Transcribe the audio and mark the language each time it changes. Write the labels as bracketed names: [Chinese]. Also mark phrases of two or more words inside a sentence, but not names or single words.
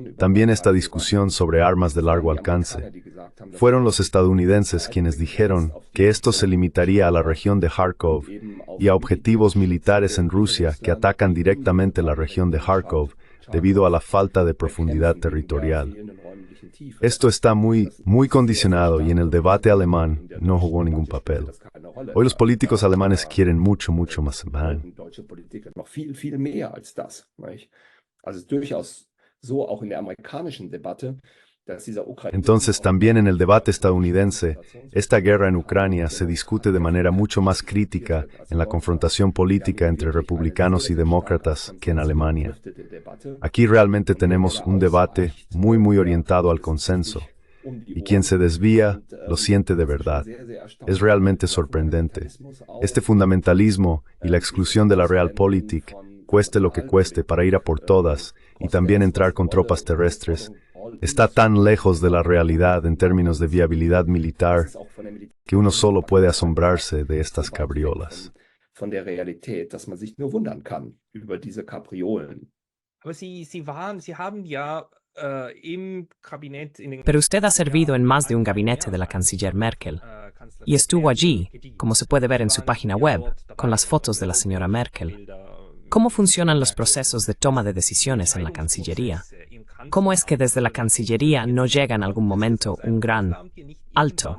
[Spanish] También esta discusión sobre armas de largo alcance. Fueron los estadounidenses quienes dijeron que esto se limitaría a la región de Kharkov y a objetivos militares en Rusia que atacan directamente la región de Kharkov, debido a la falta de profundidad territorial. Esto está muy condicionado y en el debate alemán no jugó ningún papel. Hoy los políticos alemanes quieren mucho, mucho más. [German] Deutsche Politiker noch viel, viel mehr als das. Nicht? Also es ist durchaus so, auch in der amerikanischen Debatte, dass dieser Ukraine. [Spanish] Entonces, también en el debate estadounidense, esta guerra en Ucrania se discute de manera mucho más crítica en la confrontación política entre republicanos y demócratas que en Alemania. Aquí realmente tenemos un debate muy, muy orientado al consenso. Y quien se desvía, lo siente de verdad. Es realmente sorprendente. Este fundamentalismo y la exclusión de la Realpolitik, cueste lo que cueste para ir a por todas y también entrar con tropas terrestres, está tan lejos de la realidad en términos de viabilidad militar que uno solo puede asombrarse de estas cabriolas. [German] Von der Realität, dass man sich nur wundern kann über diese Kapriolen. Aber Sie haben ja im Kabinett in den [Spanish] Pero usted ha servido en más de un gabinete de la canciller Merkel y estuvo allí, como se puede ver en su página web, con las fotos de la señora Merkel. ¿Cómo funcionan los procesos de toma de decisiones en la Cancillería? ¿Cómo es que desde la Cancillería no llega en algún momento un gran alto?